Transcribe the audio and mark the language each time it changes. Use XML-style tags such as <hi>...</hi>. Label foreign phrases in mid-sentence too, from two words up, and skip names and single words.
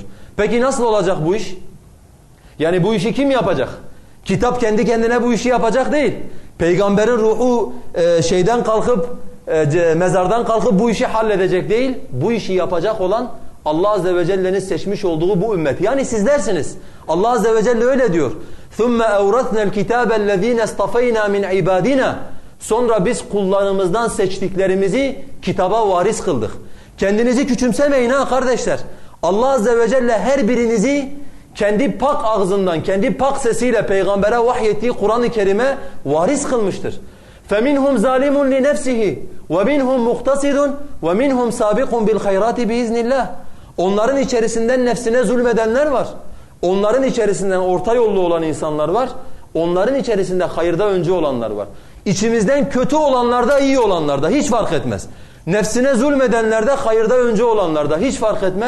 <tr>Peki nasıl olacak bu iş? Yani bu işi kim yapacak? Kitap kendi kendine bu işi yapacak değil. Peygamberin ruhu mezardan kalkıp bu işi halledecek değil. Bu işi yapacak olan Allah Azze ve Celle'nin seçmiş olduğu bu ümmet. Yani sizlersiniz. Allah Azze ve Celle öyle diyor.</tr> <ar>ثُمَّ أَوْرَثْنَا الْكِتَابَ الَّذ۪ينَ اصْطَفَيْنَا مِنْ عِبَادِنَا</ar> <tr>Sonra biz kullarımızdan seçtiklerimizi kitaba varis kıldık. Kendinizi küçümsemeyin ha kardeşler. Allah Azze ve Celle her birinizi kendi pak ağzından, kendi pak sesiyle peygambere vahyettiği Kur'an-ı Kerim'e varis kılmıştır.</tr> <ar>فَمِنْهُمْ ظَالِمٌ لِنَفْسِهِ وَمِنْهُمْ مُقْتَصِدٌ وَمِنْهُمْ سَابِقٌ بِالْخَيْرَاتِ بِإِذْنِ اللّٰهِ</ar> <tr>Onların içerisinden nefsine zulmedenler var. Onların içerisinden orta yollu olan insanlar var. Onların içerisinde hayırda önce olanlar var. İçimizden kötü olanlarda, iyi olanlarda hiç fark etmez. Nefsine zulmedenlerde, hayırda önce olanlarda hiç fark etmez.</tr>